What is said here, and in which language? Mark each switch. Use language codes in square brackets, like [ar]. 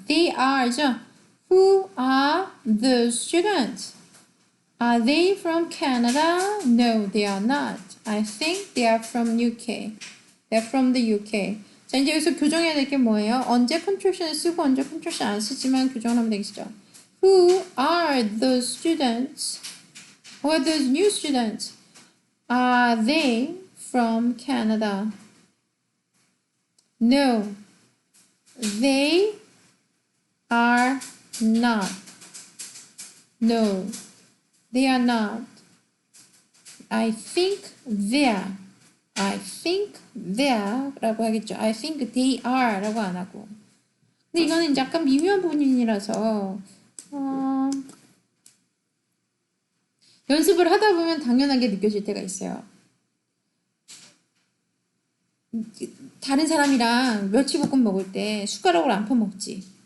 [en] They are죠? Who are the students? Are they from Canada? No, they are not. I think they are from UK. They're from the UK. [ko] 자, 이제 여기서 교정해야 될 게 뭐예요? 언제 contraction을 쓰고 언제 contraction 안 쓰지만 교정을 하면 되겠죠. [en] Who are the students? Who are those new students? Are they from Canada? No, they are not. No, they are not. I think they're. I think they're [ko] 라고 하겠죠. [en] I think they are [ko] 라고 안 하고. 근데 이거는 약간 미묘한 부분이라서 연습을 하다 보면 당연하게 느껴질 때가 있어요. 다른 사람이랑 멸치볶음 먹을 때 숟가락으로 안 퍼먹지.